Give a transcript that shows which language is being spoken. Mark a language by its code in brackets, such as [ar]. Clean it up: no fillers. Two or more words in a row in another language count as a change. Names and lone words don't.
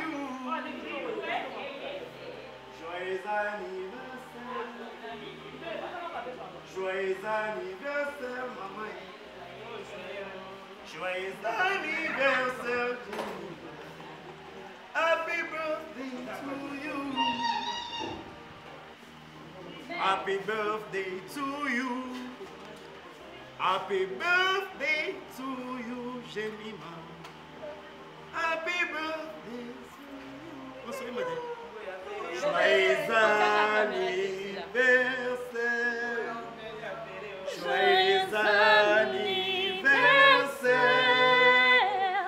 [fr] Joyeux anniversaire. Joyeux anniversaire, maman. Joyeux anniversaire [en] to you. Happy birthday to you. Happy birthday to you. Happy birthday to you, Jemima. Happy birthday to you. [fr] Joyeux anniversaire. Joyeux anniversaire.